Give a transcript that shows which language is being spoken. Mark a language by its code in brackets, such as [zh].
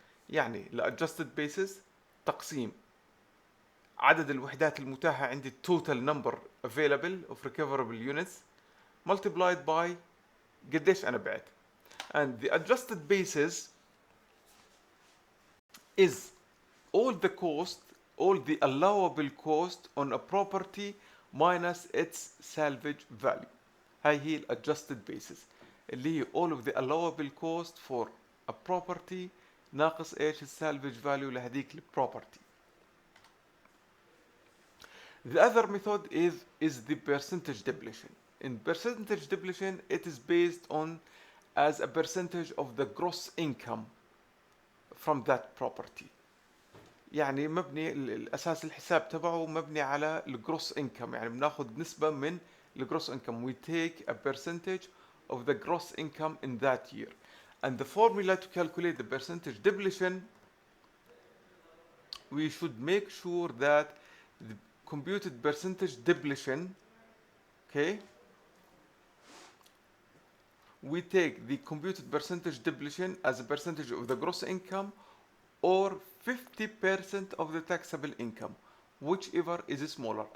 [ar] يعني الادجستد basis تقسيم عدد الوحدات المتاحة عندي [en] total number available of recoverable units multiplied by [ar] قديش أنا بعت. [en] And the adjusted basis is all the cost, all the allowable cost on a property minus its salvage value. [ar] هاي هي ال adjusted basis اللي هي [en] all of the allowable cost for a property [ar] ناقص ايش ال salvage value لهذيك ال property. [en] The other method is the percentage depletion. In percentage depletion, it is based on as a percentage of the gross income from that property. [ar] يعني مبني الاساس الحساب تبعه مبني على الجروس انكم، يعني بناخذ نسبة من الجروس انكم. [en] We take a percentage of the gross income in that year. And the formula to calculate the percentage depletion, we should make sure that the computed percentage depletion, okay, we take the computed percentage depletion as a percentage of the gross income or 50% of the taxable income, whichever is smaller.